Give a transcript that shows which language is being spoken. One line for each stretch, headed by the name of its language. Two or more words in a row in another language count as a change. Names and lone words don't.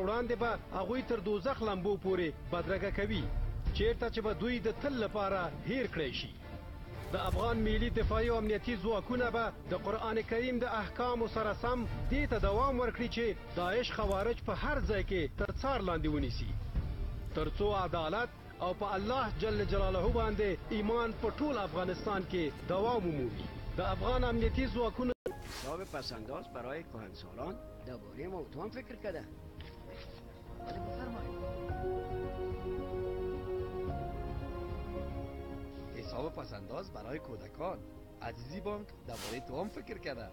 Pashto: وړاندې به هغوی تر دوزخ لمبو پورې بدرګه کوي چیرته چې به دوی د تل لپاره هیر کړی شي د افغان ملي دفاعي او امنیتي ځواکونه به د قرآن کریم د احکامو سره سم دې ته دوام ورکړي چې داعش خوارج په هر ځای کې تر څار لاندې ونیسي تر څو عدالت او په الله جل جلاله باندې ایمان په ټول افغانستان کې دوام ومومي د افغان امنیتي ځواکونو
Persian: حساب پسنداز برای کهنسالان درباره موضوع هم فکر کرده ولی بفرمایید حساب پسنداز برای کودکان عزیزی بانک درباره تو هم فکر کرده